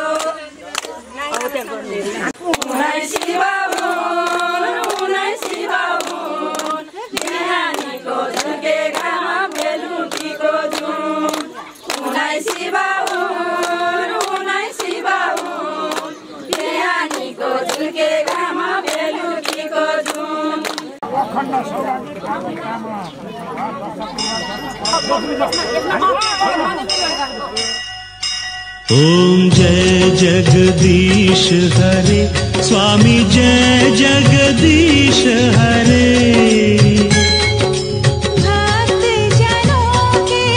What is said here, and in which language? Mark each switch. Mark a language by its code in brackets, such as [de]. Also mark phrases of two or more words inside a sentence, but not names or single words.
[ne] उनै शिव हुन् बिहानीको झुकेगामा बेलुकीको जुन उनै शिव झुकेगामा बेलुकीको जुन अखण्ड सौभाग्य कामना [hi] ओम जय जगदीश हरे स्वामी जय जगदीश हरे भक्त जनों